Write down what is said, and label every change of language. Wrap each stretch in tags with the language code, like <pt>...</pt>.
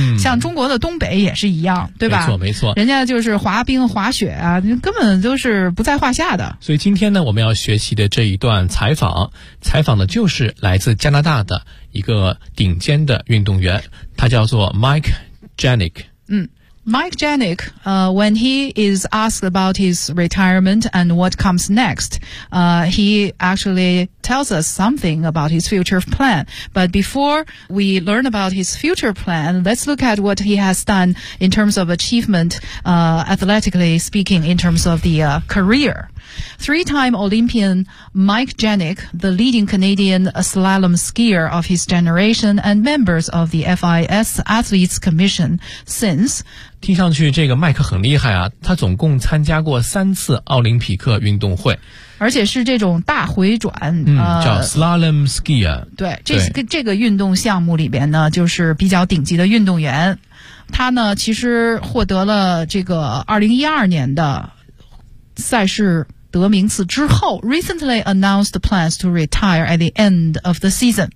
<zh>像中国的东北也是一样，对吧？没错，没错，人家就是滑冰滑雪啊，根本都是不在话下的。所以今天呢，我们要学习的这一段采访的就是来自加拿大的一个顶尖的运动员，他叫做 Mike Janik。</zh> <en>Mike Janik, when he is asked about his retirement and what comes next, he actually tells us something about his future plan. But before we learn about his future plan, let's look at what he has done in terms of achievement, athletically speaking, in terms of the career. Three-time Olympian Mike Janik, the leading Canadian slalom skier of his generation and members of the FIS Athletes Commission since...</en> <zh>听上去这个麦克很厉害啊，他总共参加过三次奥林匹克运动会，而且是这种大回转，叫 slalom ski 啊。对，这个运动项目里边呢，就是比较顶级的运动员。他呢，其实获得了这个2012年的赛事得名次之后</zh> <en>recently announced plans to retire at the end of the season.</en>